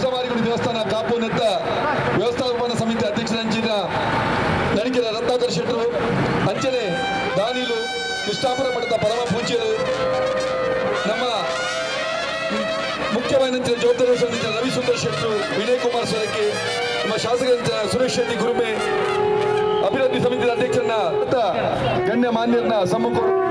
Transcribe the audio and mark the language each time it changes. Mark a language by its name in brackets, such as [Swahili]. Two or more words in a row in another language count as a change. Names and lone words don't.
[Tulu] ಮಾರಿಗುಡಿ ದೇವಸ್ಥಾನ ಕಾಪು ನೆತ್ತ ವ್ಯವಸ್ಥಾಪನಾ ಸಮಿತಿ ಅಧ್ಯಕ್ಷರಂಚಿನ ನಣಿಕೆರ ರತ್ನಾಕರ್ ಶೆಟ್ಟರು ಅಂಚನೆ ದಾನಿಲು ಕೃಷ್ಣಾಪುರ ಮಠದ ಪರಮ ಪೂಜ್ಯರು ನಮ್ಮ [Kannada] ಮುಖ್ಯವಾದ ಜವಾಬ್ದಾರಿ ವಹಿಸಿದ ರವಿ ಸುಂದರ್ ಶೆಟ್ಟರು ವಿನಯ್ ಕುಮಾರ್ ಸೊರಕೆ ನಮ್ಮ ಶಾಸಕ ಸುರೇಶ್ ಶೆಟ್ಟಿ ಗುರುಮೆ ಅಭಿವೃದ್ಧಿ ಸಮಿತಿ ಅಧ್ಯಕ್ಷರನ್ನ ಗಣ್ಯ ಮಾನ್ಯರನ್ನ ಸಮ್ಮುಖ